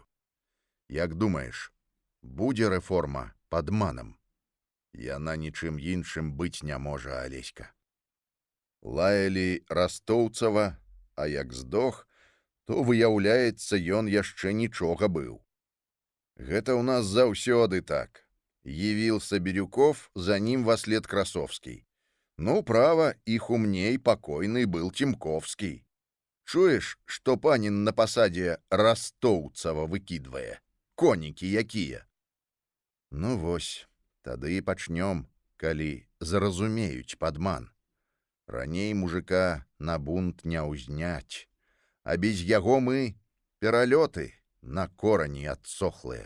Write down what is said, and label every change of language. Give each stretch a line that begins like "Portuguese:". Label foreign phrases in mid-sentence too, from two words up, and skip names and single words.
Belarusian: Як думаеш, будзе рэформа падманам? Яна нічым іншым быць не можа, Алеська. Лаялі Растоўцава, а як здох, то, выяўляецца, ён яшчэ нічога быў. Гэта ў нас заўсёды так.
Russian: Явился Бирюков, за ним вослед Красовский. Ну, право, их умней покойный был Тимковский.
Belarusian: Чуешь, что панин на посаде Растоўцава выкидвае? Конікі якія? Ну вось, тады і пачнём, калі зразумеюць падман. Раней мужика на бунт не ўзняць, а без яго мы пералёты на корані адсохлыя.